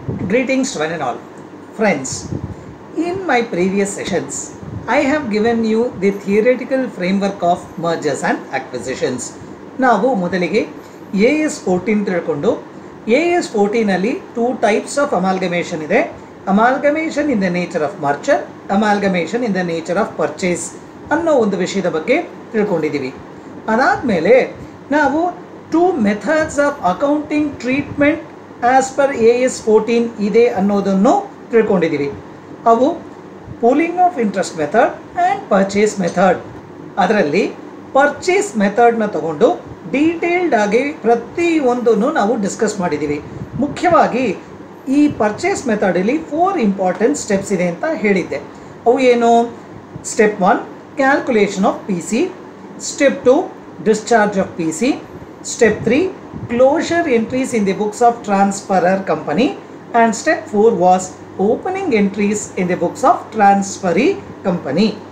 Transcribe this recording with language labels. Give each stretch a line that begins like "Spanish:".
English: Greetings to one and all. Friends, in my previous sessions, I have given you the theoretical framework of mergers and acquisitions.
Kannada: ನಾವು ಮೊದಲಿಗೆ AS14 ತಿಳ್ಕೊಂಡು AS14 ಅಲ್ಲಿ 2
English: types of amalgamation
Kannada: ಇದೆ.
English: Amalgamation in the nature of merger, amalgamation in the nature of purchase
Kannada: ಅನ್ನೋ ಒಂದು ವಿಷಯದ ಬಗ್ಗೆ ತಿಳ್ಕೊಂಡಿದ್ದೀವಿ. ಅದಾದಮೇಲೆ ನಾವು
English: 2 methods of accounting treatment as per AS14
Kannada: ಇದೆ ಅನ್ನೋದನ್ನು ತಿಳ್ಕೊಂಡಿದ್ದೀವಿ.
English: ಅವು pooling of interest method and purchase method.
Kannada: ಅದರಲ್ಲಿ ಪರ್ಚೇಸ್ ಮೆಥಡ್ನ ತಗೊಂಡು ಡೀಟೇಲ್ಡ್ ಆಗಿ ಪ್ರತಿಯೊಂದನ್ನು ನಾವು ಡಿಸ್ಕಸ್ ಮಾಡಿದ್ದೀವಿ. ಮುಖ್ಯವಾಗಿ ಈ ಪರ್ಚೇಸ್ ಮೆಥಡಲ್ಲಿ 4 ಇಂಪಾರ್ಟೆಂಟ್ ಸ್ಟೆಪ್ಸ್ ಇದೆ ಅಂತ ಹೇಳಿದ್ದೆ. ಅವು ಏನು?
English: Step 1 calculation of P C, step 2 discharge of P C, step 3 closure entries in the books of transferor company, and step 4 was opening entries in the books of transferee company.